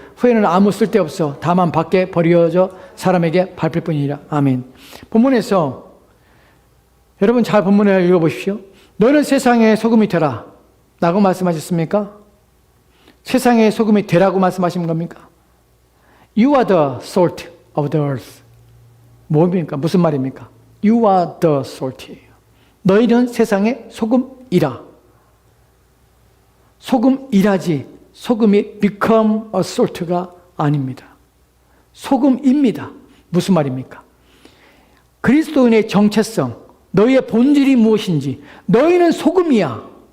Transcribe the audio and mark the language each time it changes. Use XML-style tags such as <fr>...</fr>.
<ko>후에는 아무 쓸데없어 다만 밖에 버려져 사람에게 밟힐 뿐이니라. 아멘. 본문에서 여러분 잘 본문을 읽어보십시오. 너는 세상의 소금이 되라 라고 말씀하셨습니까? 세상의 소금이 되라고 말씀하신 겁니까?</ko> <en>You are the salt of the earth.</en> <ko>뭡니까? 무슨 말입니까?</ko> <en>You are the salt</en> <ko>이에요. 너희는 세상의 소금이라. 소금이라지 소금이</ko> <en>become a salt</en> <ko>가 아닙니다. 소금입니다. 무슨 말입니까? 그리스도인의 정체성, 너희의 본질이 무엇인지, 너희는 소금이야.</ko>